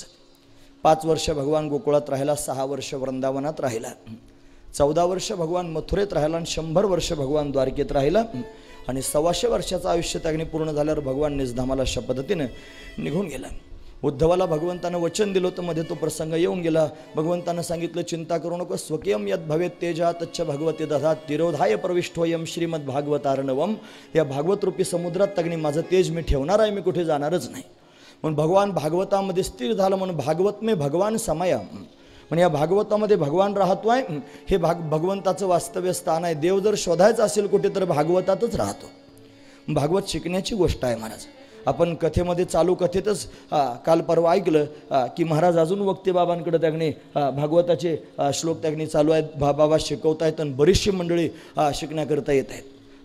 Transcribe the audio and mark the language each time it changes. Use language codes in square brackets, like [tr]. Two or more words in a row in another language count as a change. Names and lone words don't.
[mr] 5 वर्ष भगवान गोकुळात राहिला, 6 वर्ष वृंदावनात राहिला, 14 वर्ष भगवान मथुरेत राहिला आणि 100 वर्ष भगवान द्वारकेत राहिला आणि 125 वर्षाचं आयुष्य त्यांनी पूर्ण झाल्यावर भगवान निजधामाला अशा पद्धतीनं निघून गेला. उद्धवाला भगवंतानं वचन दिलं होतं, मध्ये तो प्रसंग येऊन गेला. भगवंतानं सांगितलं चिंता करू नको, [sa] स्वकीयम यद भवेत तेजा तच्च भगवते दधात तिरोधाय प्रविष्टोयम श्रीमद भागवतार्णवम. [mr] या भागवत रूपी समुद्रात तगणी माझं तेज मी ठेवणार आहे, मी कुठे जाणारच नाही. म्हणून भगवान भागवतामध्ये स्थिर झालं म्हणून [hi] भागवत में भगवान समाया. [mr] म्हणजे या भागवतामध्ये भगवान राहतोय, हे भगवंताचं वास्तव्य स्थान आहे. देव जर शोधायचा असेल कुठे तर भागवतातच राहतो. भागवत शिकण्याची गोष्ट आहे महाराज. आपण कथेमध्ये चालू कथेतच काल परवा ऐकलं की महाराज अजून वक्ते बाबांकडे त्यांनी भागवताचे श्लोक त्यांनी चालू आहेत, बाबा शिकवत आहेत आणि बरीचशी मंडळी शिकण्याकरता येत आहेत.